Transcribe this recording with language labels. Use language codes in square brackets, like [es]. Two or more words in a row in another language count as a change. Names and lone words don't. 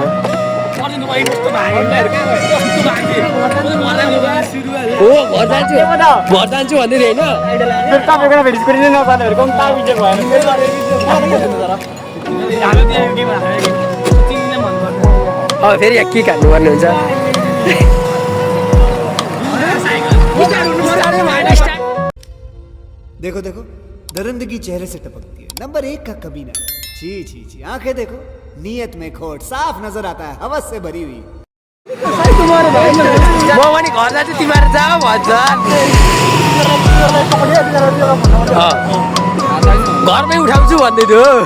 [ne] घर जान्छु भन्दै थियो होइन फेरि के खानुपर्ने हुन्छ [hi] देखो देखो दरिंदगी चेहरे से टपकती है नंबर 1 का कमीना छी छी छी आंखें देखो नियत में खोट साफ नजर आता है हवस से भरी हुई [ne] म पनि घर जान्छु तिमीहरू जाऊ भन्छ घरमै उठाउँछु भन्दै थियो